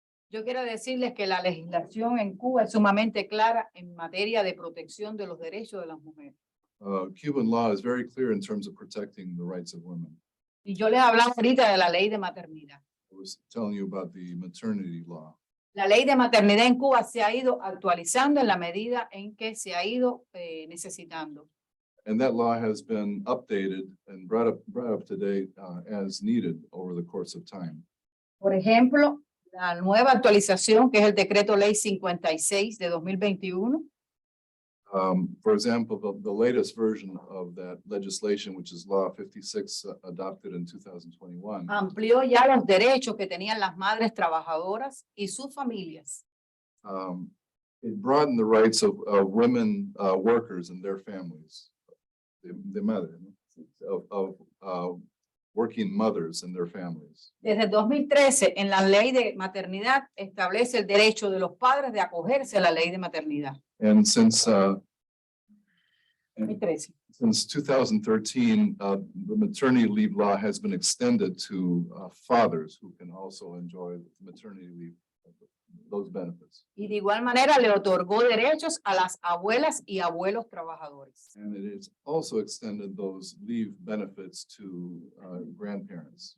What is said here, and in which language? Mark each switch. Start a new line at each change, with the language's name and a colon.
Spanish: Yo quiero decirles que la legislación en Cuba es sumamente clara en materia de protección de los derechos de las mujeres.
English: Cuban law is very clear in terms of protecting the rights of women.
Spanish: Y yo les hablaba ahorita de la ley de maternidad.
English: I was telling you about the maternity law.
Spanish: La ley de maternidad en Cuba se ha ido actualizando en la medida en que se ha ido necesitando.
English: And that law has been updated and brought up to date as needed over the course of time.
Spanish: Por ejemplo, la nueva actualización, que es el decreto ley 56 de 2021.
English: For example, the latest version of that legislation, which is Law 56, adopted in 2021,
Spanish: Amplió ya los derechos que tenían las madres trabajadoras y sus familias.
English: it broadened the rights of women workers and their families, the mother, of working mothers and their families.
Spanish: Desde 2013, en la ley de maternidad, establece el derecho de los padres de acogerse a la ley de maternidad.
English: And since 2013. Since 2013, the maternity leave law has been extended to fathers who can also enjoy maternity leave, those benefits.
Spanish: Y de igual manera le otorgó derechos a las abuelas y abuelos trabajadores.
English: And it is also extended those leave benefits to grandparents.